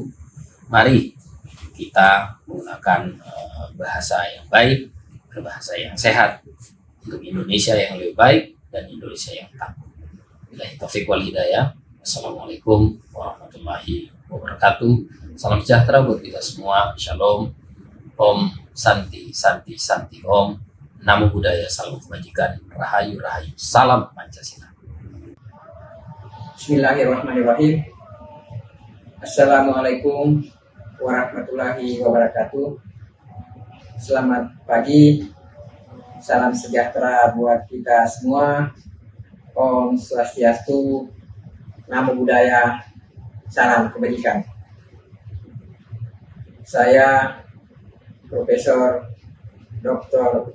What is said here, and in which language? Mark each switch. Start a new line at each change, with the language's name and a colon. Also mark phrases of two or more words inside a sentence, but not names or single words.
Indonesian: Mari kita menggunakan bahasa yang baik, berbahasa yang sehat untuk Indonesia yang lebih baik dan Indonesia yang tangguh.
Arabic: بالله التوفيق والهداية. السلام عليكم ورحمة الله وبركاته.
Indonesian: Salam sejahtera buat kita semua. Shalom.
Sanskrit: ॐ शान्ति शान्ति शान्ति ॐ.
Pali: Namo Buddhaya,
Indonesian: salam kebajikan, rahayu rahayu, salam Pancasila.
Arabic: بسم الله الرحمن الرحيم. السلام عليكم ورحمة الله وبركاته.
Indonesian: Selamat pagi, salam sejahtera buat kita semua.
Balinese: Om Swastiastu,
Pali: Namo Buddhaya,
Indonesian: salam kebajikan. Saya Profesor Dr.